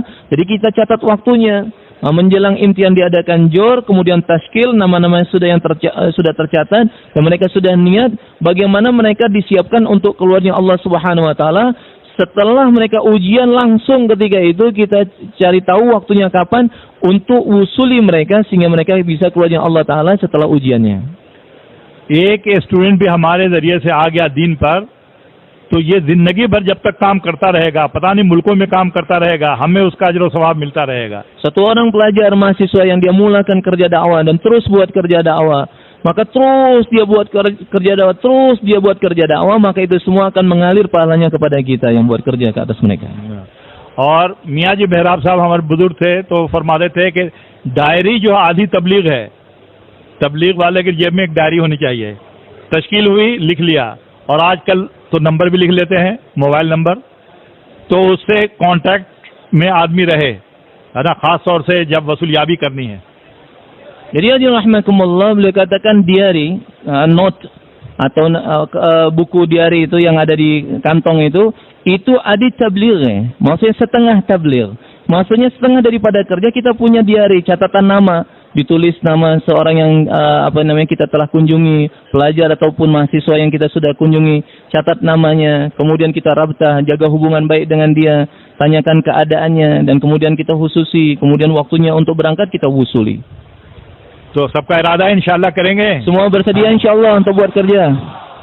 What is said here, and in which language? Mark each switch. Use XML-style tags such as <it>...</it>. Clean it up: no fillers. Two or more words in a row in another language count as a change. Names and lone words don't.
<id>Jadi kita catat waktunya. Menjelang imtihan diadakan jor, kemudian tashkil, nama-nama sudah tercatat, dan mereka sudah niat bagaimana mereka disiapkan untuk keluarnya</id> <ar>الله سبحانه وتعالى.</ar> <id>Setelah mereka ujian, langsung ketika itu kita cari tahu waktunya kapan untuk usuli mereka, sehingga mereka bisa keluarnya</id> <ar>الله تعالى</ar> <id>setelah ujiannya.</id> <hi>एक स्टूडेंट भी हमारे जरिए से आ गया दीन पर, तो ये जिंदगी भर जब तक काम करता रहेगा, पता नहीं मुल्कों में काम करता रहेगा, हमें उसका अजर और सवाब मिलता रहेगा।</hi> <ms>Satu orang pelajar mahasiswa yang dia mulakan kerja dakwah dan terus buat kerja dakwah, maka terus dia buat kerja dakwah, terus dia buat kerja dakwah, maka itu semua akan mengalir pahalanya kepada kita yang buat kerja ke atas mereka.</ms> <hi>और मियाँ जी मेहराब साहब हमारे बुजुर्ग थे, तो फरमाते थे कि डायरी जो आधी तबलीग है, तबलीग वाले की जेब में एक डायरी होनी चाहिए। तश्कील हुई, लिख लिया, और आजकल तो नंबर भी लिख लेते हैं,</hi> <en>mobile number,</en> <hi>तो उससे कांटेक्ट में आदमी रहे, है ना, खास तौर से जब वसूलियाबी करनी है।</hi> <ms>Jadi rahmatullah, beliau katakan diary, note atau buku diary itu yang ada di kantong itu</ms> <hi>आधी तबलीग,</hi> <ms>maksudnya setengah tabligh. Maksudnya setengah daripada kerja kita punya diary, catatan nama. ditulis nama seorang yang kita telah kunjungi, pelajar ataupun mahasiswa yang kita sudah kunjungi, catat namanya, kemudian kita rabtah, jaga hubungan baik dengan dia, tanyakan keadaannya, dan kemudian kita khususi, kemudian waktunya untuk berangkat kita wusuli.</ms> <hi>तो सबका इरादा है इंशाल्लाह करेंगे.</hi> <ms>Semua bersedia insyaallah untuk buat kerja.</ms>